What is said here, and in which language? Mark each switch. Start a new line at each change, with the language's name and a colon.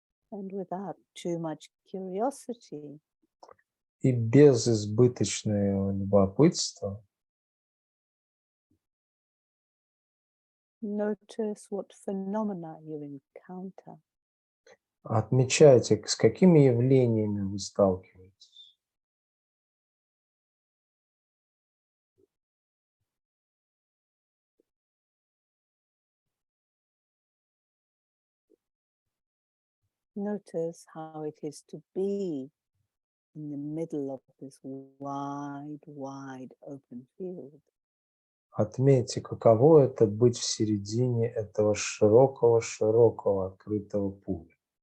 English: And without too much curiosity,
Russian: И без избыточного любопытства
English: notice what phenomena you encounter.
Russian: отмечайте, с какими явлениями вы сталкиваетесь.
English: Notice how it is to be in the middle of this wide, wide open field.
Russian: Отметьте, каково это быть в середине этого широкого открытого поля.